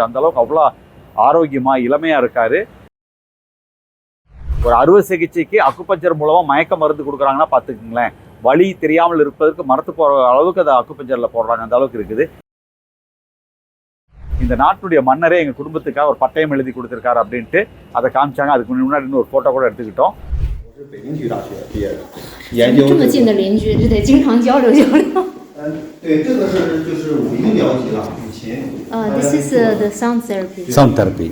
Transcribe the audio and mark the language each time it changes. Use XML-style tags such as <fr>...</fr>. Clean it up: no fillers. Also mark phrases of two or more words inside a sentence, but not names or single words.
<ta>அந்தளவுக்கு அவ்வளோ ஆரோக்கியமாக இளமையாக இருக்கார். ஒரு அறுவை சிகிச்சைக்கு அக்குபஞ்சர் மூலமாக மயக்க மருந்து கொடுக்குறாங்கன்னா பார்த்துக்குங்களேன். வலி தெரியாமல் இருப்பதற்கு மரத்து போகிற அளவுக்கு அதை அக்குபஞ்சரில் போடுறாங்க, அந்த அளவுக்கு இருக்குது. இந்த நாட்டுடைய மன்னரே எங்கள் குடும்பத்துக்காக ஒரு பட்டயம் எழுதி கொடுத்துருக்காரு அப்படின்ட்டு அதை காமிச்சாங்க. அதுக்கு முன்னாடி இன்னும் ஒரு ஃபோட்டோ கூட எடுத்துக்கிட்டோம்.</ta> <zh>北京体育大学毕业的，研究这么近的邻居，就得经常交流交流。对，这个是就是五音疗级了，五琴。</zh> <en>This is the sound therapy. Sound therapy.</en>